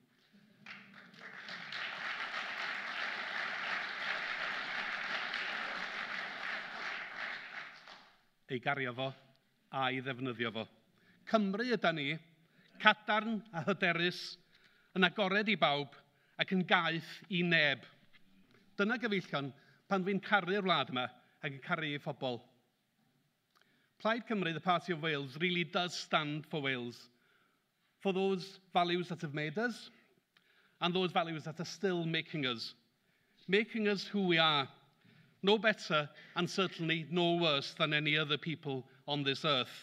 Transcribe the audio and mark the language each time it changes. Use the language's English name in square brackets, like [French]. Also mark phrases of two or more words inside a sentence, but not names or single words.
[Welsh] Ei gario fo a'i ddefnyddio fo. Cymru yda ni, cadarn a hyderus, yn agored I bawb ac yn gaeth I neb. Dyna gyfeillion pan dwi'n caru'r wlad yma ac yn caru ei phobl. Plaid Cymru, [English] the Party of Wales, really does stand for Wales, for those values that have made us and those values that are still making us who we are, no better and certainly no worse than any other people on this earth.